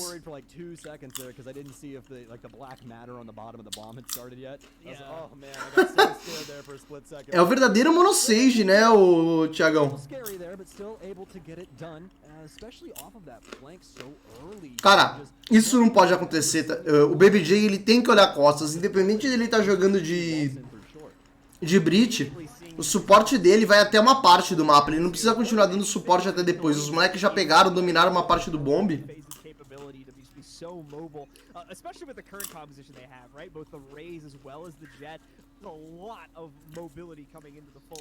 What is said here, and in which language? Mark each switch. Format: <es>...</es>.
<en>worried for like 2 seconds there because I didn't see if the black matter on the bottom of the bomb had started yet. I was like, oh man, I got so scared there for a split second.</en> <pt>É o verdadeiro monosage, né, o Thiagão?</pt> <en>Scary there, but still able to get it done, especially off of that flank so early.</en> <pt>Cara, isso não pode acontecer. O Baby J, ele tem que olhar costas, independente de ele estar jogando de Breach. O suporte dele vai até uma parte do mapa, ele não precisa continuar dando suporte até depois. Os moleques já pegaram, dominaram uma parte do bomb.</pt> <en>So mobile, especially with the current composition they have, right? Both the Rays as well as the Jet. A lot of mobility coming into the full.</en>